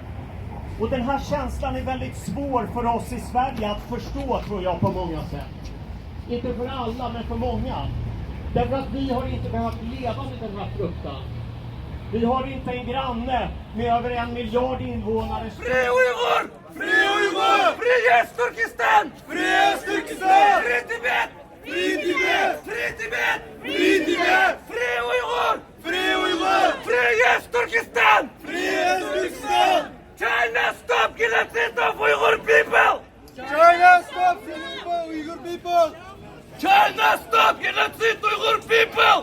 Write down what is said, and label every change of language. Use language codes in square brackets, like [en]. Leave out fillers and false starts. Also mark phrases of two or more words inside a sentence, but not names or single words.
[sv] Och den här känslan är väldigt svår för oss i Sverige att förstå, tror jag, på många sätt. Inte för alla, men för många. Därför att vi har inte behövt leva med den här fruktan. Vi har inte en granne med över 1 miljard invånare. Fri Uyghur! Fri Uyghur! Fri Östturkestan! Fri Östturkestan! Fri Tibet! Fri Tibet! Fri Tibet! Fri Tibet! Fri Uyghur! Fri Uyghur! Fri Östturkestan! Fri Östturkestan! [en] China stop genocide of Uyghur people! China stop Uyghur people! China stop genocide of Uyghur people!